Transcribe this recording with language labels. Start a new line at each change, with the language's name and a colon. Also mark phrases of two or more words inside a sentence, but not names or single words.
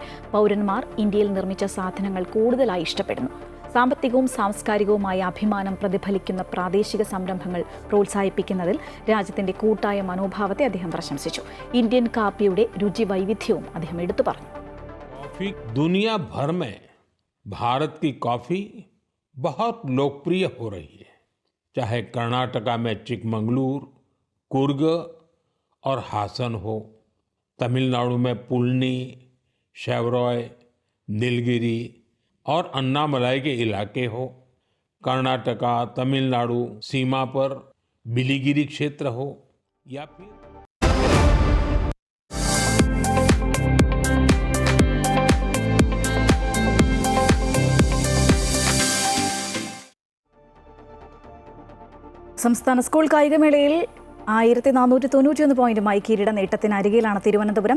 Malayalam: പൗരന്മാർ ഇന്ത്യയിൽ നിർമ്മിച്ച സാധനങ്ങൾ കൂടുതലായി ഇഷ്ടപ്പെടുന്നു. സാമ്പത്തികവും സാംസ്കാരികവുമായ അഭിമാനം പ്രതിഫലിക്കുന്ന പ്രാദേശിക സംരംഭങ്ങൾ പ്രോത്സാഹിപ്പിക്കുന്നതിൽ രാജ്യത്തിന്റെ കൂട്ടായ മനോഭാവത്തെ അദ്ദേഹം പ്രശംസിച്ചു. ഇന്ത്യൻ കാപ്പിയുടെ രുചി വൈവിധ്യവും അദ്ദേഹം എടുത്തു പറഞ്ഞു.
Hindi: दुनिया भर में भारत की कॉफी बहुत लोकप्रिय हो रही है। चाहे कर्नाटका में चिकमंगलूर, कुर्ग और हासन हो, तमिलनाडु में पुलनी, शेवरॉय, नीलगिरी और अन्नामलाई के इलाके हो, कर्नाटका तमिलनाडु सीमा पर बिलीगिरी क्षेत्र हो या फिर
Malayalam: സംസ്ഥാന സ്കൂൾ കായികമേളയിൽ 1491 പോയിന്റുമായി കിരീട നേട്ടത്തിന് അരികിലാണ് തിരുവനന്തപുരം.